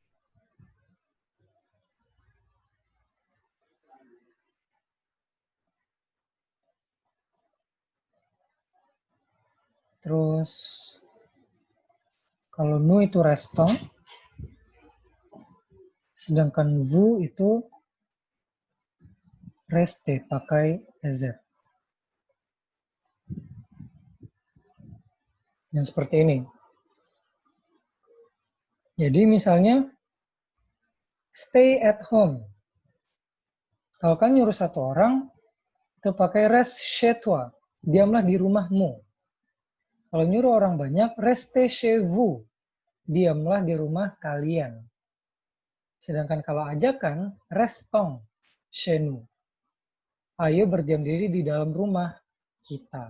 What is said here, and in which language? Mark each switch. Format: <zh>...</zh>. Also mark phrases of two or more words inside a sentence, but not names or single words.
<id>Terus kalau nous itu restons, sedangkan vous itu reste pakai EZ. Yang seperti ini. Jadi misalnya</id> <en>stay at home.</en> <id>Kalau kan nyuruh satu orang, itu pakai</id> <fr>reste chez toi.</fr> <id>Diamlah di rumahmu. Kalau nyuruh orang banyak,</id> <fr>restez chez vous.</fr> <id>Diamlah di rumah kalian. Sedangkan kalau ajakan,</id> <fr>restons chez nous.</fr> <id>Ayo berdiam diri di dalam rumah kita.</id>